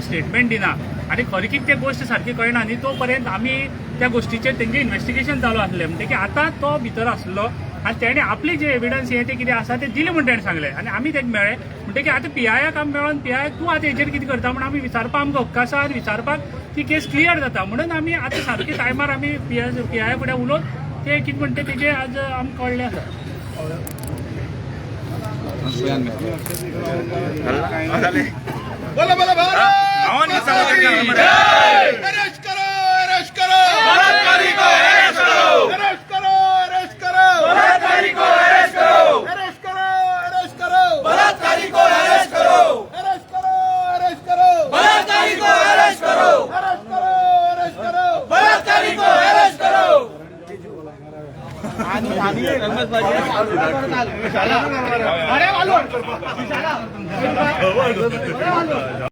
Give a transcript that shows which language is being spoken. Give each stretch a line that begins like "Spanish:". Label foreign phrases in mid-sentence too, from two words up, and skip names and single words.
Konkani: स्टेटमेंट दिना आनी खरी कितें तें गोश्ट सारकी कळना न्ही तो पर्यंत आमी त्या गोश्टीचेर तेंचें इन्व्हेस्टिगेशन चालू आसलें म्हणटकीर आतां तो भितर आसलो आनी तेणे आपली जे एविडन्स हें तें कितें आसा तें दिलें म्हणून तेणें सांगलें आनी आमी तेका मेळ्ळे म्हणटकीर आतां PIAक आमी मेळोन PIA तूं आतां हेचेर कितें करता म्हणून आमी विचारपाक आमकां हक्क आसा आनी विचारपाक ती केस क्लियर जाता म्हणून आमी आतां सारके टायमार आमी PIA फुडें उलोवन ते कितें म्हणटा तेजें आज आमकां कळ्ळें आसा
Hindi: बोला बोला अरेस्ट करो अरेस्ट करो बलात्कारी को अरेस्ट करो अरेस्ट करो अरेस्ट करो बलात्कारी को अरेस्ट करो अरेस्ट करो अरेस्ट करो बलात्कारी को अरेस्ट करो अरेस्ट करो अरेस्ट करो बलात्कारी को अरेस्ट करो अरेस्ट करो अरेस्ट करो बलात्कारी को अरेस्ट करो आणि